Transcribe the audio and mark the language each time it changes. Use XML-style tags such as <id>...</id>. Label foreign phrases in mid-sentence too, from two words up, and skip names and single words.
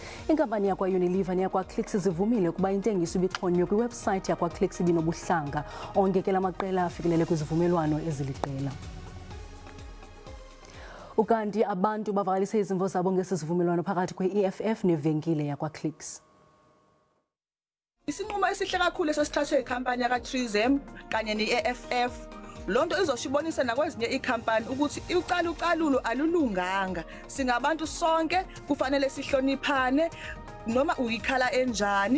<xh>Inkampani yakwa-Unilever neyakwa-Clicks zivumile ukuba intengiso ibixhonywe kwiwebhusayithi yakwa-Clicks ibinobuhlanga. Onke ke la maqela afikelele kwizivumelwano eziliqela. Ukanti abantu bavakalise izimvo zabo ngesivumelwano phakathi kwe-EFF nevenkile yakwa-Clicks.</xh> <zu>Isinqumo esihle kakhulu esesithathwe ikhampani yakwa-Trizem kanye ne-EFF. Lonto izoshibonisa nakwezinye ikhampani ukuthi ucalucalulo alulunganga. Singabantu sonke kufanele sihloniphane noma uyikhala enjani.</zu>